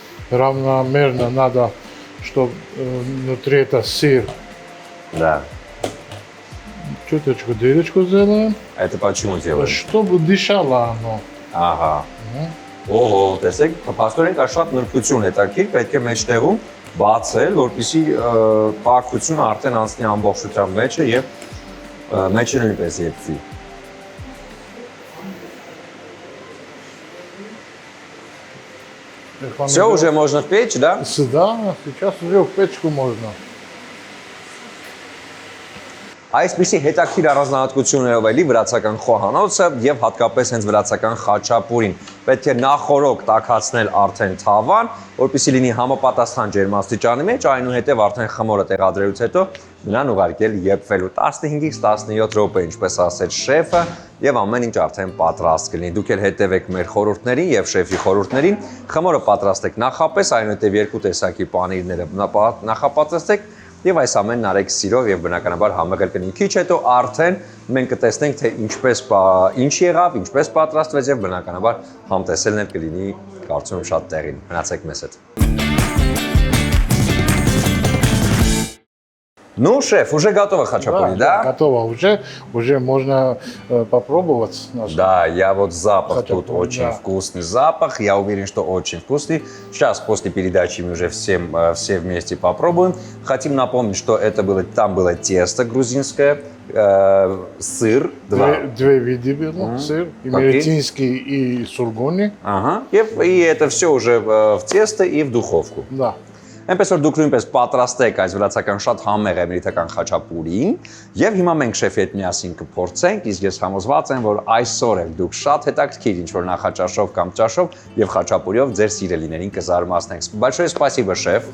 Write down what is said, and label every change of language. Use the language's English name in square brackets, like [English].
[Russian] Равномерно надо, чтобы внутри это сыр. Да. Чуточку дырочку сделаем, Это почему делаем? чтобы дышало оно. [Armenian] Ահա։ Օհո, տեսեք, պաստորեն կա շատ նրբություն հետաքրքիր, պետք է մեջտեղում բացել, որպեսզի պակությունը արդեն անցնի ամբողջությամբ մեջը եւ մեջը նույնպես եփվի։ [Russian] Все, уже можно в печь, да? Да, сейчас уже в печку можно. [Armenian] Այսպիսի հետաքրքիր առանձնահատկություններով էլի վրացական խոհանոցը եւ հատկապես հենց վրացական խաչապուրին պետք է նախորոք տաքացնել արդեն թավան, որպեսզի լինի համապատասխան ջերմաստիճանի մեջ, այնուհետև արդեն խմորը տեղադրելուց հետո նրան ուղարկել եփվելու 15-ից 17 րոպե, ինչպես ասեց շեֆը, եւ ամեն ինչ արդեն պատրաստ կլինի։ Դուք էլ հետևեք մեր խորհուրդներին եւ շեֆի խորհուրդներին։ Խմորը պատրաստեք նախապես, այնուհետև երկու տեսակի պանիրները նախապատրաստեք եւ այս ամենն արեք սիրով եւ բնականաբար համեղել կլինի։ Քիչ հետո արդեն մենք կտեսնենք թե ինչ եղավ, ինչպես պատրաստվեց եւ բնականաբար համտեսելն էլ կլինի կարծում եմ շատ տեղին։ Մնացեք մեզ հետ։ [Russian] Ну, шеф, уже готово хачапури, да? Готово уже можно попробовать. Да, я вот запах Хачапури, тут очень да. вкусный запах, я уверен, что очень вкусный. Сейчас после передачи мы уже все вместе попробуем. Хотим напомнить, что там было тесто грузинское, сыр, Две виды было, сыр, и меретинский, и сургуни. Ага, и это все уже в тесто и в духовку. Да. [Armenian] Այնպես որ դուք նույնպես պատրաստեք այս վրացական շատ համեղ էմրիտական խաչապուրին եւ հիմա մենք շեֆի հետ միասին կփորձենք, իսկ ես համոզված եմ, որ այսօր էլ дուք շատ հետաքրքիր ինչ-որ նախաճաշով կամ ճաշով եւ խաչապուրիով ձեր սիրելիներին կզարմացնենք։ [Russian] Большое спасибо, шеф.